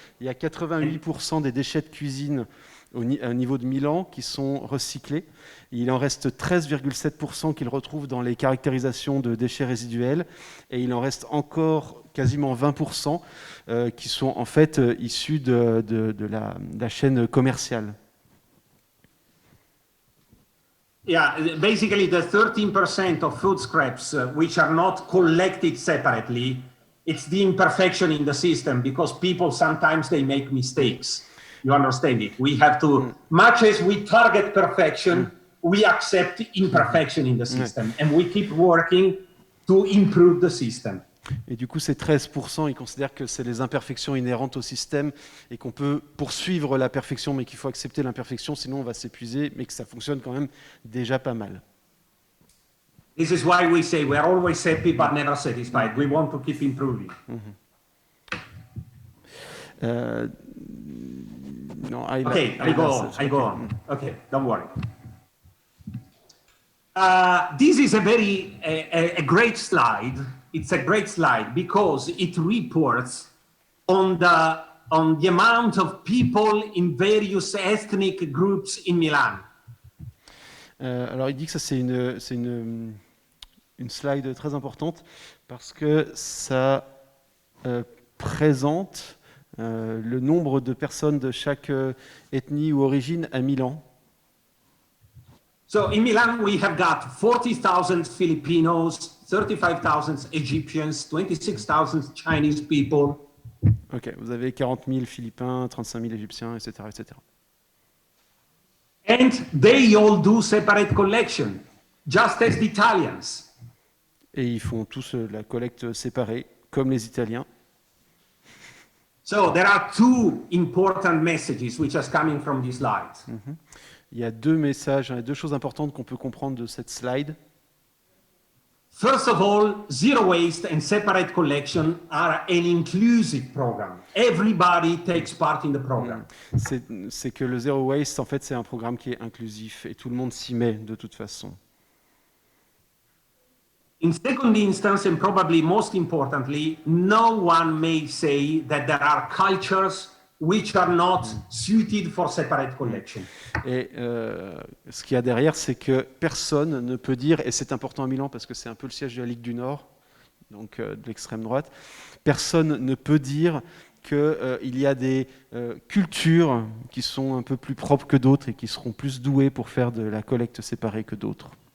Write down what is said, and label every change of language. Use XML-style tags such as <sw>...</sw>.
<fr>Il y a 88% des déchets de cuisine au niveau de Milan qui sont recyclés. Il en reste 13,7% qu'il retrouve dans les caractérisations de déchets résiduels. Et il en reste encore quasiment 20% qui sont en fait issus de la chaîne commerciale.</fr> <en>Yeah, basically the 13% of food scraps which are not collected separately, it's the imperfection in the system because people sometimes they make mistakes. You understand it? We have to, much as we target perfection, we accept imperfection in the system, and we keep working to improve the system.</en> <fr>Et du coup, ces 13%, ils considèrent que c'est les imperfections inhérentes au système et qu'on peut poursuivre la perfection, mais qu'il faut accepter l'imperfection, sinon on va s'épuiser, mais que ça fonctionne quand même déjà pas mal.</fr> <en>This is why we say we are always happy but never satisfied. We want to keep improving.</en> <fr>Non,</fr> <en>I go on. Okay, don't worry. This is a great slide. It's a great slide because it reports on the amount of people in various ethnic groups in Milan.</en> <fr>Alors il dit que ça c'est une slide très importante parce que ça présente le nombre de personnes de chaque ethnie ou origine à Milan.</fr> <en>So in Milan, we have got 40,000 Filipinos, 35,000 Egyptians, 26,000 Chinese people.</en> <fr>Ok, vous avez 40 000 Philippins, 35 000 Égyptiens, etc., etc.</fr> <en>And they all do separate collection, just as the Italians.</en> <fr>Et ils font tous la collecte séparée, comme les Italiens.</fr> <en>So there are two important messages which are coming from this slide.</en> <fr>Il y a deux messages, deux choses importantes qu'on peut comprendre de cette slide.</fr> <en>First of all, zero waste and separate collection are an inclusive program. Everybody takes part in the program.</en> <fr>C'est que le Zero Waste, en fait, c'est un programme qui est inclusif et tout le monde s'y met de toute façon.</fr> <en>In second instance, and probably most importantly, no one may say that there are cultures which are not suited for separate collection.</en> <fr>Et ce qu'il y a derrière, c'est que personne ne peut dire, et c'est important à Milan parce que c'est un peu le siège de la Ligue du Nord, donc de l'extrême droite, personne ne peut dire qu'il y a des cultures qui sont un peu plus propres que d'autres et qui seront plus douées pour faire de la collecte séparée que d'autres.</fr>